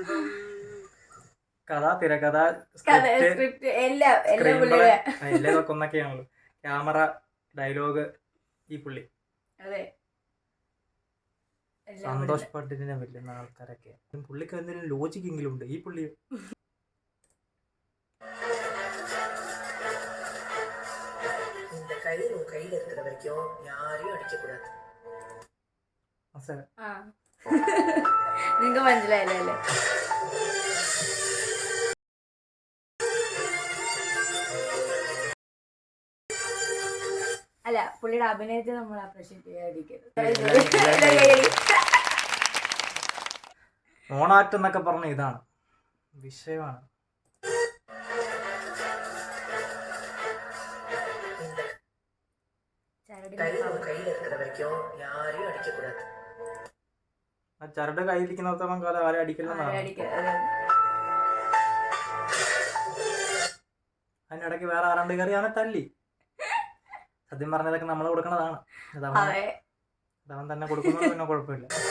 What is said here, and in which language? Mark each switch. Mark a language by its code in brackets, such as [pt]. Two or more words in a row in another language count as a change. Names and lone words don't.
[ml] കഥ, തിരക്കഥ, സ്ക്രിപ്റ്റ് എല്ലാം പുള്ളിയുടെ. എല്ലാതൊക്കെ ഒന്നൊക്കെയാണല്ലോ. ക്യാമറ, ഡയലോഗ് ഈ പുള്ളി. അതെ, സന്തോഷ് പണ്ഡിറ്റിനെ വെല്ലുന്ന ആൾക്കാരൊക്കെ. പുള്ളിക്ക് എന്തെങ്കിലും ലോജിക് എങ്കിലും ഉണ്ട് ഈ പുള്ളി. [ta] இந்த கயிறு உன் கையில இருக்கிற வரைக்கும் யாரையும் அடிக்கக்கூடாது. [ml] നിങ്ങക്ക് മനസ്സിലായില്ലേ അല്ലേ? അല്ല, പുള്ളിയുടെ അഭിനയത്തെ നമ്മൾ അപ്രീഷിയേറ്റ് ചെയ്യാതിരിക്കരുത്. മോണാക്ട് എന്നൊക്കെ പറഞ്ഞ ഇതാണ് വിഷയമാണ്. [ta] கயிறு உன் கையில இருக்கிற வரைக்கும் யாரையும் அடிக்கக்கூடாது. [ml] ആ ചരട് കയ്യിലിരിക്കുന്നിടത്തോളം കാലം ആരെ അടിക്കില്ലെന്നാണ്. അതിനിടയ്ക്ക് വേറെ ആരാണ്ട് കയറി അവനെ തല്ലി. സത്യം പറഞ്ഞതൊക്കെ നമ്മൾ കൊടുക്കണതാണ്. അതവൻ തന്നെ കൊടുക്കുന്നത് പിന്നെ കുഴപ്പമില്ല.